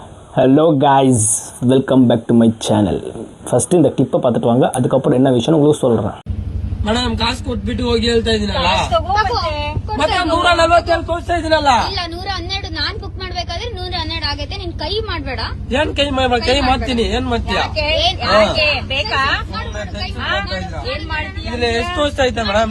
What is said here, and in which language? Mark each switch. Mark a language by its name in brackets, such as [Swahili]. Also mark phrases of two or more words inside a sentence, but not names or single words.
[English] Hello guys, welcome back to my channel. [Tamil] ஃபர்ஸ்ட் இந்த கிளிப்பை பார்த்துட்டு வாங்க, அதுக்கப்புறம் என்ன விஷயம் உங்களுக்கு சொல்கிறேன். [Kannada] ಮೇಡಮ್ ಕಾಸು ಕೊಟ್ಬಿಟ್ಟು ಹೋಗಿ ಹೇಳ್ತಾ ಇದೀನಲ್ಲ ಮತ್ತೆ 147 ತೋರಿಸ್ತಾ ಇದೀನಲ್ಲ. ಇಲ್ಲ 112 ನಾನ್ ಬುಕ್ ಮಾಡ್ಬೇಕಾದ್ರೆ 112 ಆಗೈತೆ. ನೀನ್ ಕೈ ಮಾಡ್ಬೇಡ. ಏನ್ ಕೈ ಮಾಡ್ತೀನಿ? ಏನ್ ಮಾಡ್ತೀಯಾ? ಇದ್ರಲ್ಲಿ ಎಷ್ಟು ತೋರಿಸ್ತಾ ಐತೆ ಮೇಡಮ್?